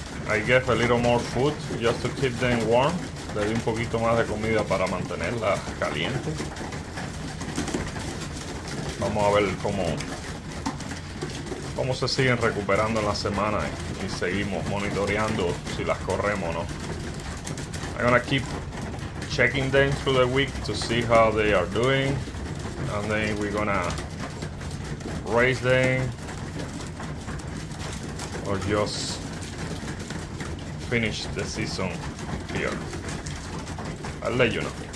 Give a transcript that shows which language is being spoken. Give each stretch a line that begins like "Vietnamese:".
English: I gave a little more food just to keep them warm.
Spanish: Le di un poquito más de comida para mantenerlas calientes. Vamos a ver cómo se siguen recuperando en la semana y seguimos monitoreando si las corremos o no.
English: I'm gonna keep checking them through the week to see how they are doing, and then we're gonna raise them or just finish the season here. I'll let you know.